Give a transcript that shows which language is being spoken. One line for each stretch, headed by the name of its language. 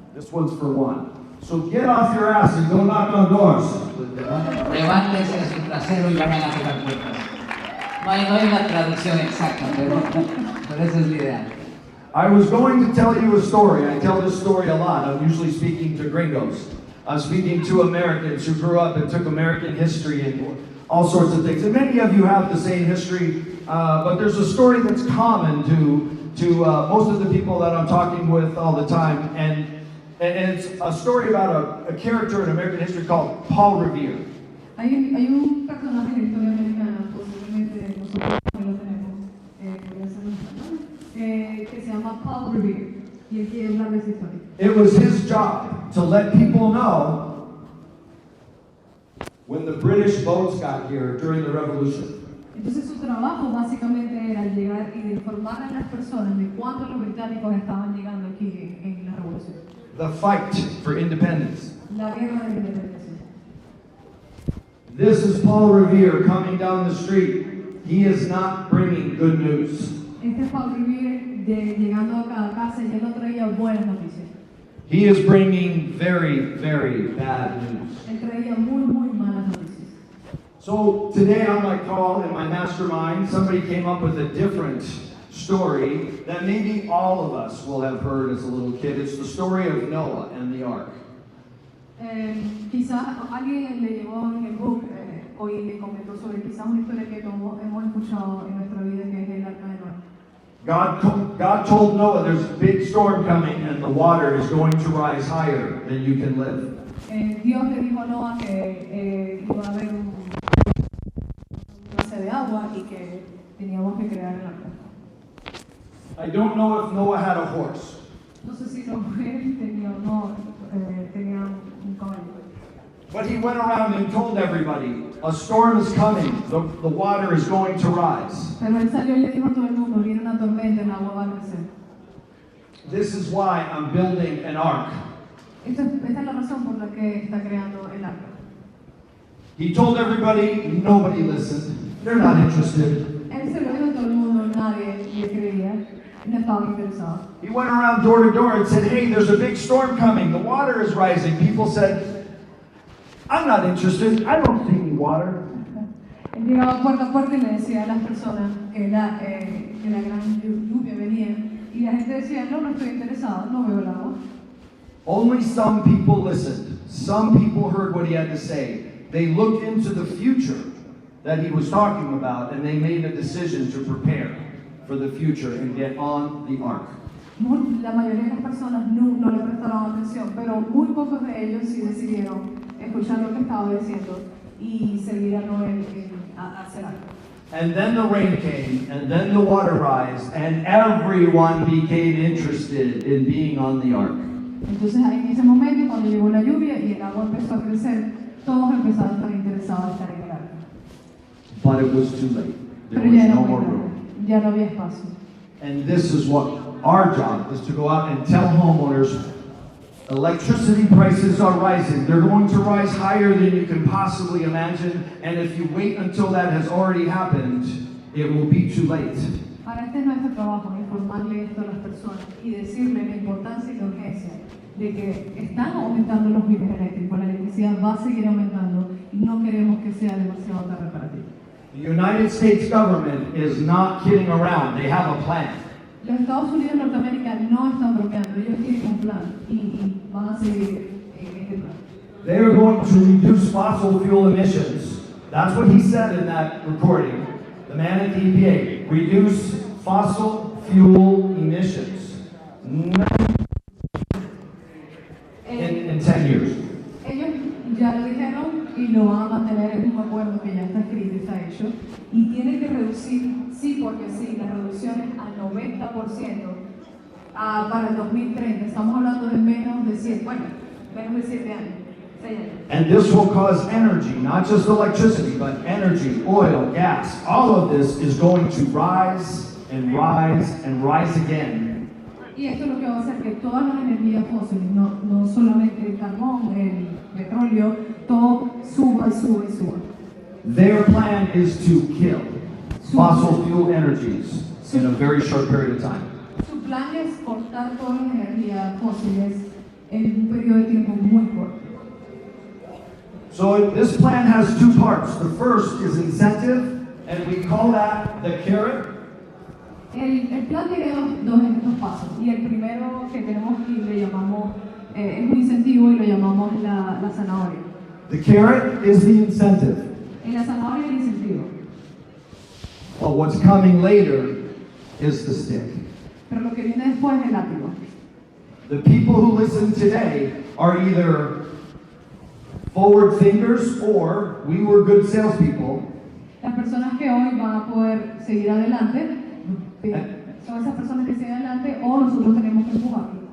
English: This one's for one. So get off your ass and go knock on doors.
Spanish: Levántese de su trasero y vayan a tocar puertas. No hay una traducción exacta, pero esa es la idea.
English: I was going to tell you a story. I tell this story a lot. I'm usually speaking to gringos. I'm speaking to Americans who grew up and took American history and all sorts of things. And many of you have the same history, but there's a story that's common to most of the people that I'm talking with all the time. And it's a story about a character in American history called Paul Revere.
Spanish: Hay un personaje en la historia americana, posiblemente nosotros también lo tenemos, podría ser en español, que se llama Paul Revere, y él quiere hablar de esa historia.
English: It was his job to let people know when the British boats got here during the Revolution.
Spanish: Entonces su trabajo básicamente era llegar y informar a las personas de cuándo los británicos estaban llegando aquí en la revolución.
English: The fight for independence.
Spanish: La guerra de la independencia.
English: This is Paul Revere coming down the street. He is not bringing good news.
Spanish: Este es Paul Revere llegando a cada casa y él no traía buenas noticias.
English: He is bringing very, very bad news.
Spanish: Él traía muy malas noticias.
English: So today on my call in my mastermind, somebody came up with a different story that maybe all of us will have heard as a little kid. It's the story of Noah and the ark.
Spanish: Quizás alguien le llevó en el book hoy le comentó sobre quizás una historia que todos hemos escuchado en nuestra vida, que es el arca de Noé.
English: God told Noah there's a big storm coming and the water is going to rise higher than you can live.
Spanish: Dios le dijo a Noah que iba a haber una clase de agua y que teníamos que crear el arca.
English: I don't know if Noah had a horse.
Spanish: No sé si Noé tenía o no tenía un caballo.
English: But he went around and told everybody, a storm is coming, the water is going to rise.
Spanish: Pero él salió y le dijo a todo el mundo, viene una tormenta, el agua va a crecer.
English: This is why I'm building an ark.
Spanish: Esta es la razón por la que está creando el arca.
English: He told everybody, nobody listened. They're not interested.
Spanish: Él se lo dijo a todo el mundo, nadie le creía, no estaba interesado.
English: He went around door to door and said, hey, there's a big storm coming, the water is rising. People said, I'm not interested, I don't see any water.
Spanish: Él llegaba puerta a puerta y le decía a las personas que la gran lluvia venía, y la gente decía, no estoy interesado, no veo el agua.
English: Only some people listened. Some people heard what he had to say. They looked into the future that he was talking about, and they made a decision to prepare for the future and get on the ark.
Spanish: La mayoría de las personas no le prestaron atención, pero muy pocos de ellos sí decidieron escuchar lo que estaba diciendo y seguir a Noé a hacer algo.
English: And then the rain came, and then the water rose, and everyone became interested in being on the ark.
Spanish: Entonces en ese momento, cuando llegó la lluvia y el agua empezó a crecer, todos empezaron a estar interesados en estar en el arca.
English: But it was too late. There
Spanish: Pero
English: was
Spanish: ya no no
English: more room.
Spanish: había espacio.
English: And this is what our job is, to go out and tell homeowners, electricity prices are rising. They're going to rise higher than you can possibly imagine. And if you wait until that has already happened, it will be too late.
Spanish: Ahora este es nuestro trabajo, informarle esto a las personas y decirle la importancia y la urgencia de que están aumentando los biles eléctricos, la electricidad va a seguir aumentando y no queremos que sea demasiado tarde para ti.
English: The United States government is not kidding around. They have a plan.
Spanish: Los Estados Unidos de Norteamérica no están bromeando, ellos tienen un plan y van a seguir en este plan.
English: They are going to reduce fossil fuel emissions. That's what he said in that recording. The man at the EPA. Reduce fossil fuel emissions. In 10 years.
Spanish: Ellos ya lo dijeron y lo van a mantener, es un acuerdo que ya está escrito y está hecho. Y tiene que reducir, sí porque sí, las reducciones al 90% para el 2030. Estamos hablando de menos de 7 años. 6 años.
English: And this will cause energy, not just electricity, but energy, oil, gas. All of this is going to rise and rise and rise again.
Spanish: Y esto es lo que va a hacer que todas las energías fósiles, no solamente el carbón, el petróleo, todo suba y suba y suba.
English: Their plan is to kill fossil fuel energies in a very short period of time.
Spanish: Su plan es cortar todas las energías fósiles en un periodo de tiempo muy corto.
English: So this plan has two parts. The first is incentive, and we call that the carrot.
Spanish: El plan tiene dos pasos, y el primero que tenemos aquí le llamamos, es un incentivo y lo llamamos la zanahoria.
English: The carrot is the incentive.
Spanish: En la zanahoria el incentivo,
English: But what's coming later is the stick.
Spanish: pero lo que viene después es el látigo.
English: The people who listen today are either forward thinkers or we were good salespeople.
Spanish: Las personas que hoy van a poder seguir adelante son esas personas que siguen adelante o nosotros tenemos que empujar.